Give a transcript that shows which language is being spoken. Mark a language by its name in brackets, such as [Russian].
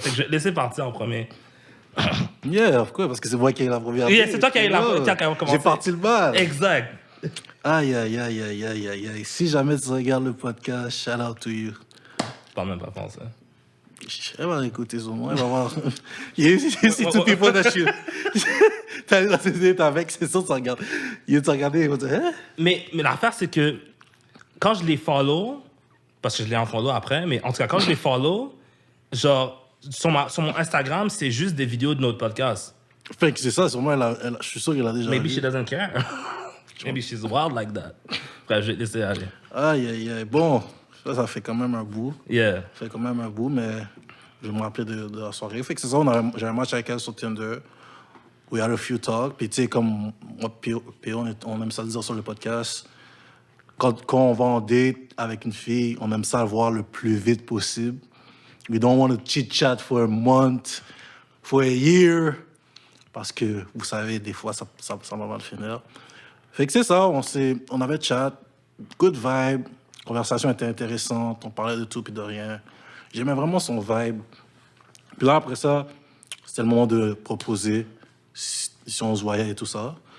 [French] Fait que je vais te laisser partir en premier. [English] Yeah, of course, [French] parce que c'est moi qui ai eu la première Yeah, [English] date. [French] c'est toi qui as eu la première commencé. J'ai parti le bal. Exact. Aïe. Si jamais tu regardes le podcast, [English] shout out to you. [French] Je parle même pas français. Elle va écouter sur moi, elle va voir. [English] You see two people that you... [French] T'es allé dans ces dates avec, c'est sûr que tu regardes. Tu regardais, ils vont dire, hein? Mais l'affaire, c'est que quand je les follow, parce que je les unfollow après, mais en tout cas, quand je les follow, genre, sur mon Instagram, c'est juste des vidéos de notre podcast. Fait que c'est ça, sûrement, je suis sûr qu'elle a déjà [English] Maybe [French] vu. [English] she doesn't care. Maybe she's wild like that. [French] Bref, je vais te laisser aller. Aïe. Bon, ça fait quand même un bout. Yeah. Ça fait quand même un bout, mais je vais me rappeler de la soirée. Fait que c'est ça, j'ai un match avec elle sur Tinder. [English] We had a few talks. [French] Puis tu sais, comme moi, P.O., on aime ça le dire sur le podcast. Quand on va en date avec une fille, on aime ça le voir le plus vite possible. [English] We don't want to chit-chat for a month, for a year. [French] Parce que, vous savez, des fois, ça va mal finir. Fait que c'est ça, on avait chat, [English] good vibe, [French] conversation était intéressante, on parlait de tout et de rien. J'aimais vraiment son vibe. Puis là, après ça, c'était le moment de proposer si on se voyait et tout ça.